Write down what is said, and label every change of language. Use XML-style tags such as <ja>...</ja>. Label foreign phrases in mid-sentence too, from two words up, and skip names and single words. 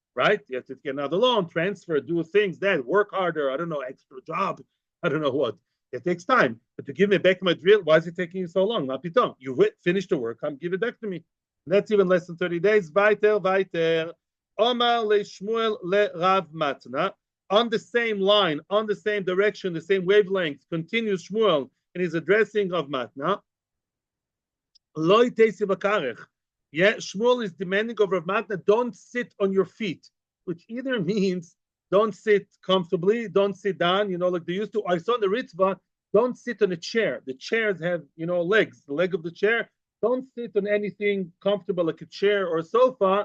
<en>You have to get another loan, transfer, do things, that, work harder, I don't know, extra job. I don't know what. It takes time. But to give me back my drill, why is it taking you so long? Mapitom. You finished the work. Come give it back to me. And that's even less than 30 days.</en> <arc>Weiter. Omar le Shmuel le Rav Matna.</arc> <en>On the same line, on the same direction, the same wavelength, continues Shmuel in his addressing of Matna.</en> <arc>Loi teisi v'karech.</arc> <en>Yeah, Shmuel is demanding of Rav Matna, don't sit on your feet, which either means don't sit comfortably, don't sit down, like they used to. I saw in the Ritva, don't sit on a chair. The chairs have, legs, the leg of the chair. Don't sit on anything comfortable like a chair or a sofa.</en>